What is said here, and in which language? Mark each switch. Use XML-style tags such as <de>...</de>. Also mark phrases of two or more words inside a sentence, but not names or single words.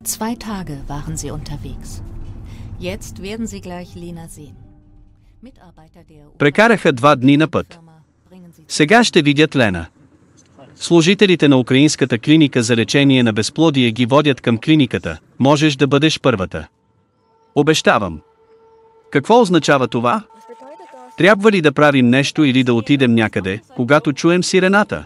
<de>2 Tage waren sie unterwegs. Jetzt werden sie gleich Lena sehen. Mitarbeiter der</de> <bg>Прекараха 2 дни на път. Сега ще видят Лена. Служителите на украинската клиника за лечение на безплодие ги водят към клиниката. Можеш да бъдеш първата. Обещавам. Какво означава това? Трябва ли да правим нещо или да отидем някъде, когато чуем сирената?</bg>